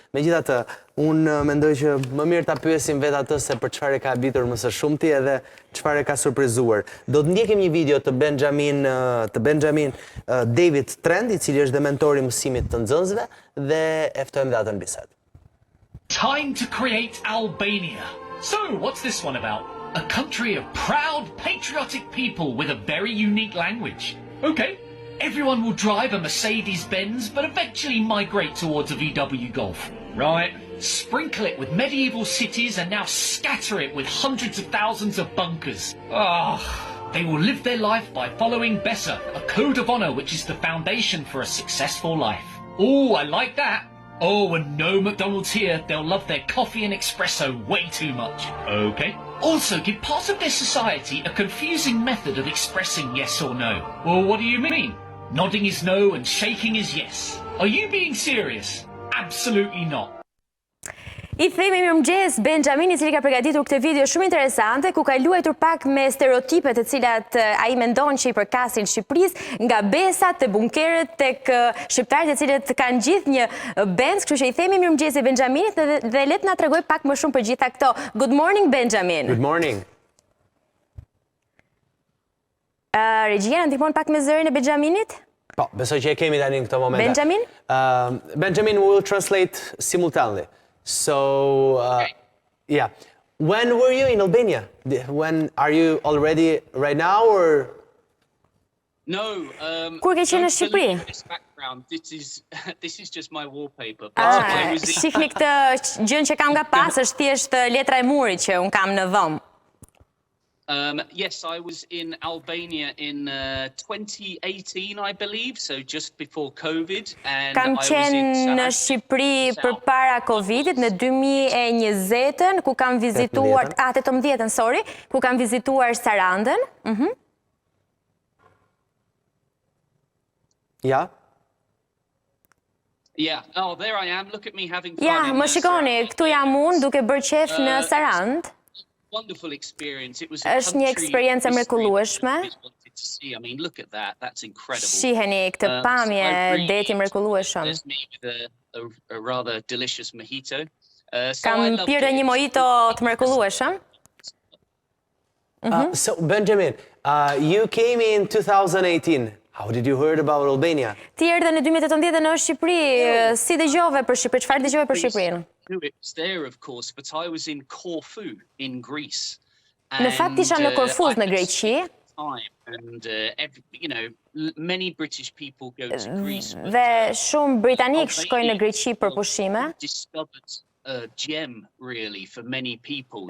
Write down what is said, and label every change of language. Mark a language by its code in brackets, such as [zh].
[sq] Megjithatë, unë mendoj që më mirë ta pyesim vetë atë se për çfarë ka habitur më së shumti edhe çfarë ka surprizuar. Do të ndjekim një video të Benjamin David Trend, i cili është dhe mentori i mësimit të nxënësve dhe e ftojmë dhe atë në bisedë. [en] Time to create Albania. So, what's this one about? A country of proud, patriotic people with a very unique language. Okay, everyone will drive a Mercedes-Benz, but eventually migrate towards a VW Golf. Right, sprinkle it with medieval cities and now scatter it with hundreds of thousands of bunkers. They will live their life by following Bessa, a code of honor which is the foundation for a successful life. Oh, I like that. Oh, and no McDonald's here. They'll love their coffee and espresso way too much. Okay. Also, give part of their society a confusing method of expressing yes or no. Well, what do you mean? Nodding is no and shaking is yes. Are you being serious? Absolutely not. [sq] I themi mirëmëngjes Benjamin, i cili ka përgatitur këtë video shumë interesante, ku ka luajtur pak me stereotipet të cilat ai mendon që i përkasin Shqipërisë, nga Bessa te bunkeret tek shqiptarët e cilët kanë gjithë një Benz, kështu që i themi mirëmëngjes Benjaminit dhe le të na tregoj pak më shumë për gjitha këto. [en] Good morning Benjamin. Good morning. [sq] Regjia, na ndihmon pak me zërin e Benjaminit? Po, besoj që e kemi tani në këtë moment. Benjamin? [en] Benjamin will translate simultaneously. So, yeah. When were you in Albania? When are you already right now, or? No. [sq] Kur ke qenë në Shqipëri? [en] This background. This is just my wallpaper. [sq] Shihni këtë gjën që kam nga pas, është thjesht letra e murit që un kam në dhomë. [en] Yes, I was in Albania in 2018, I believe, so just before COVID. And [sq] Kam qenë në Shqipëri përpara Covidit në 2020-ën, ku kam vizituar 18-ën, sorry, ku kam vizituar Sarandën. Ja. [en] Yeah. Oh, there I am. Look at me having fun. [sq] Ja, më shikoni, këtu jam unë duke bërë qef në Sarandë. [en] Wonderful experience. It was [sq] Është një eksperiencë mrekullueshme. [en] I mean, look at that. That's incredible. [sq] Shiheni këtë pamje, deti mrekullueshëm. [en] A rather delicious mojito. [sq] Kam pirë një mojito të mrekullueshëm. [en] So, Benjamin, you came in 2018. How did you heard about Albania? [sq] Ti erdhe në 2018 në Shqipëri. Si dëgjove për Shqipëri? Çfarë dëgjove për Shqipërinë? [en] It's there, of course, but I was in Corfu in Greece. [sq] Në fakt isha në Korfuz në Greqi. [en] And you know, many British people go to Greece. [sq] Dhe shumë britanik shkojnë në Greqi për pushime. [en] Discovered a gem really for many people.